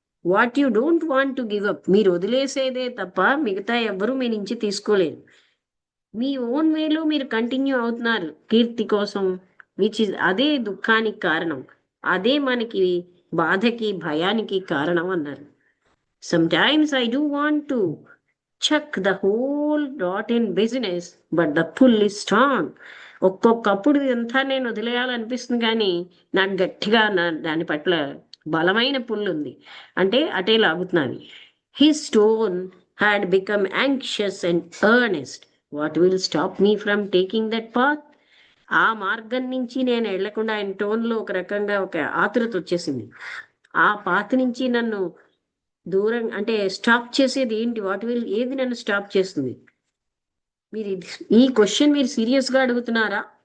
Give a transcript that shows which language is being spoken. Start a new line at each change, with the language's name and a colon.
English: what you don't want to give up,
Telugu: మీరు వదిలేసేదే తప్ప మిగతా ఎవ్వరూ మీ నుంచి తీసుకోలేరు. మీ ఓన్ వేలో మీరు కంటిన్యూ అవుతున్నారు కీర్తి కోసం,
English: which is
Telugu: అదే దుఃఖానికి కారణం, అదే మనకి బాధకి భయానికి కారణం అన్నారు.
English: Sometimes I do want to chuck the whole rotten business, but the pull is strong.
Telugu: ఒక్కొక్కప్పుడు ఇదంతా నేను వదిలేయాలనిపిస్తుంది, కానీ నాకు గట్టిగా దాని పట్ల బలమైన పుల్లు ఉంది, అంటే అటే లాగుతున్నాను.
English: His tone had become anxious and earnest. What will stop me from taking that path?
Telugu: ఆ మార్గం నుంచి నేను వెళ్లకుండా ఆయన టోన్లో ఒక రకంగా ఒక ఆతురత వచ్చేసింది. ఆ పాత నుంచి నన్ను దూరం అంటే స్టాప్ చేసేది ఏంటి? ఏది నన్ను స్టాప్ చేస్తుంది? మీరు ఈ క్వశ్చన్ మీరు సీరియస్ గా అడుగుతున్నారా?